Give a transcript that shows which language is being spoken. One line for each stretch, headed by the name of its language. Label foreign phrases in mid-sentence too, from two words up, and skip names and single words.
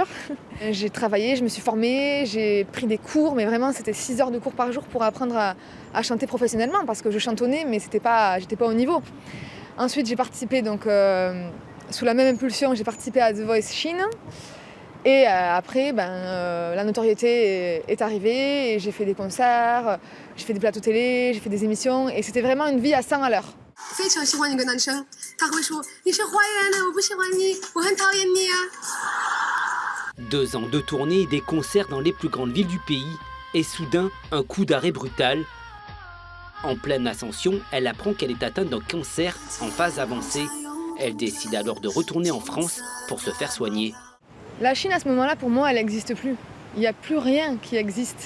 French: J'ai travaillé, je me suis formée, j'ai pris des cours, mais vraiment c'était 6 heures de cours par jour pour apprendre à chanter professionnellement parce que je chantonnais, mais j'étais pas au niveau. Ensuite, j'ai participé, donc, sous la même impulsion, j'ai participé à The Voice Chine. Et après, la notoriété est arrivée et j'ai fait des concerts, j'ai fait des plateaux télé, j'ai fait des émissions et c'était vraiment une vie à 100 à l'heure.
Chinese: 非常喜欢一个男生，他会说你是坏人，我不喜欢你，我很讨厌你啊。
French: 2 ans de tournée et des concerts dans les plus grandes villes du pays. Et soudain, un coup d'arrêt brutal. En pleine ascension, elle apprend qu'elle est atteinte d'un cancer en phase avancée. Elle décide alors de retourner en France pour se faire soigner. La Chine, à ce moment-là, pour moi, elle n'existe plus. Il n'y a plus rien qui existe.